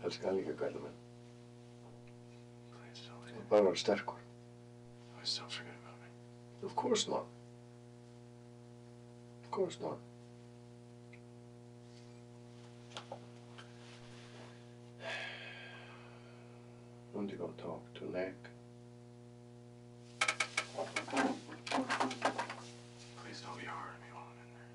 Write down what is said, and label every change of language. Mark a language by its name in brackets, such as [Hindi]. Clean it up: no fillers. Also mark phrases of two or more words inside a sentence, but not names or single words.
[Icelandic] Elskar líka kallinn minn. [English] Please don't leave me. [Icelandic] Bara vera sterkur. [English] Please don't forget about me. Of course not. Of course not. When you gonna talk to Nick? Please don't be hard on me while I'm in there.